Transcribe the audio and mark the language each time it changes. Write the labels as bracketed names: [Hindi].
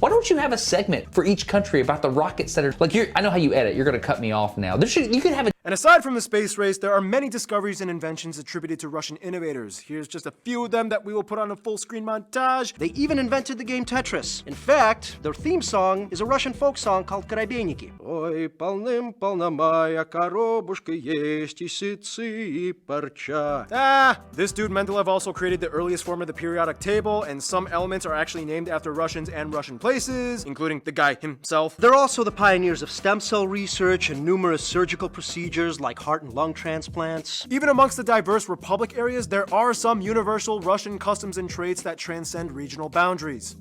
[English] Why don't you have a segment for each country about the rockets that are, like, I know how you edit, you're gonna cut me off now. You could have a And aside from the space race, there are many discoveries and inventions attributed to Russian innovators. Here's just a few of them that we will put on a full-screen montage. They even invented the game Tetris. In fact, their theme song is a Russian folk song called Koробейники. [Russian] Ой, полным-полна моя коробушка есть и сытцы и парча. [English] This dude Mendeleev also created the earliest form of the periodic table, and some elements are actually named after Russians and Russian places, including the guy himself. They're also the pioneers of stem cell research and numerous surgical procedures like heart and lung transplants. Even amongst the diverse republic areas, there are some universal Russian customs and traits that transcend regional boundaries.